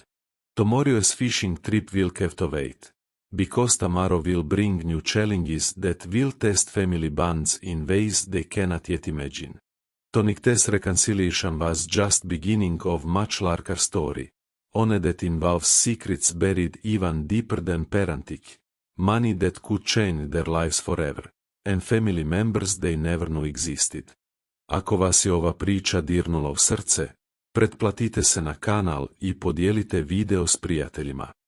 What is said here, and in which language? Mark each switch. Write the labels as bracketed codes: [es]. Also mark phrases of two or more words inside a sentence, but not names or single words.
[en] Tomorrow's fishing trip will have to wait, because tomorrow will bring new challenges that will test family bonds in ways they cannot yet imagine. Tonikte's reconciliation was just beginning of much larger story, one that involves secrets buried even deeper than parenting, money that could change their lives forever, and family members they never knew existed. [bs] Ako vas je ova priča dirnula u srce, pretplatite se na kanal i podijelite video s prijateljima.